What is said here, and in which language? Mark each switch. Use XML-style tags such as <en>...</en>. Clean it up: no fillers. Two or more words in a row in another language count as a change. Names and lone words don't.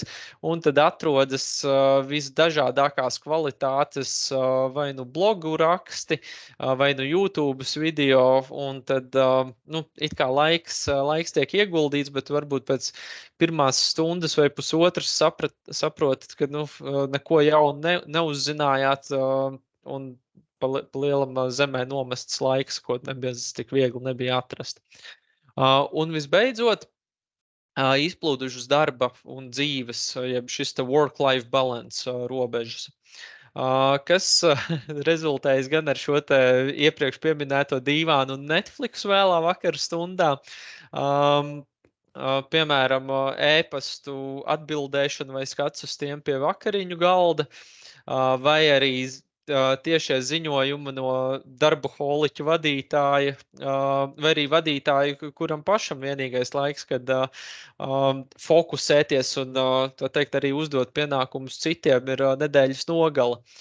<lv>un tad atrodas visdažādākās kvalitātes vai nu blogu raksti, vai nu YouTube's video, un tad, nu, it kā laiks tiek ieguldīts, bet varbūt pēc pirmās stundas vai pusotras saprotat, ka, nu, neko jaunu neuzzinājāt, un pa lielam zemē nomests laiks, ko tik viegli nebija atrast. Un visbeidzot, izplūdušas darba un dzīves, jeb šis te</lv> <en>work-life balance</en> <lv>robežas, kas rezultējas gan ar šo te iepriekš pieminēto dīvānu un Netflix vēlā vakara stundā, piemēram, ēpastu atbildēšanu vai skats uz tiem pie vakariņu galda, vai arī tiešie ziņojumi no darboholiķa vadītāja, vai arī vadītāja, kuram pašam vienīgais laiks, kad fokusēties un, tā teikt, arī uzdot pienākumus citiem, ir nedēļas nogala.</lv>